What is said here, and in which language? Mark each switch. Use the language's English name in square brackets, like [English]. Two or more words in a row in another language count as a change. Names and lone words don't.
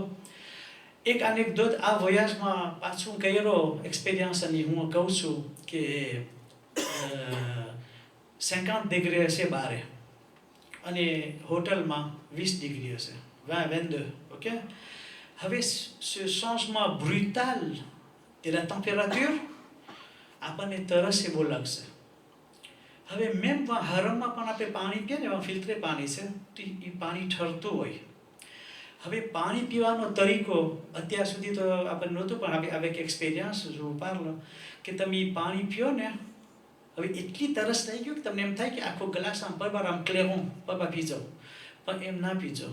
[Gujarati] એક એનેક્ડોટ આ વોયાજમાં પાછું કર્યો એક્સપિરિયન્સ, અને હું કહું છું કે 50 ડિગ્રી હશે બારે અને હોટલમાં 20 ડિગ્રી હશે, 22. ઓકે? હવે [French] ce changement brutal de la température [Gujarati] આપણને તરસ એવો લાગશે. હવે મેમ હરમમાં પણ આપણે પાણી પીએ ને એમાં ફિલ્ટરે પાણી છે તો એ પાણી ઠરતું હોય. હવે પાણી પીવાનો તરીકો અત્યાર સુધી તો આપણે નહોતું, પણ હવે એક એક્સપિરિયન્સ જો પારલો કે તમે પાણી પીઓ ને, હવે એટલી તરસ થઈ ગયું કે તમને એમ થાય કે આખો ગ્લાસ આમ પરબાર આમ ક્લેવું પરબા પી જાઓ, પણ એમ ના પીજો.